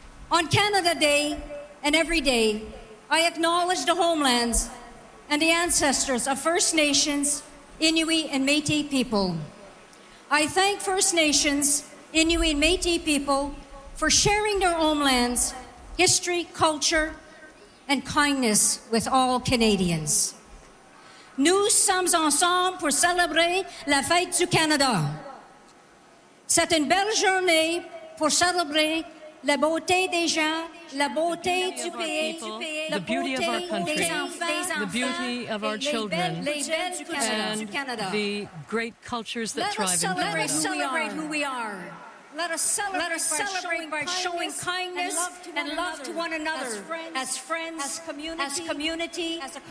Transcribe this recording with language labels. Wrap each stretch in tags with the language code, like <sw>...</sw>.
<en>On Canada Day and every day, I acknowledge the homelands and the ancestors of First Nations, Inuit, and Métis people. I thank First Nations, Inuit, and Métis people for sharing their homelands, history, culture, and kindness with all Canadians.</en> <fr>Nous sommes ensemble pour célébrer la fête du Canada. C'est une belle journée pour célébrer la beauté des gens, la beauté du pays,</fr> <en>the beauty of our country, the beauty of our children, and the great cultures that thrive in Canada. Let us celebrate who we are. Let us celebrate by showing kindness and love to one another, as friends, as community,</en>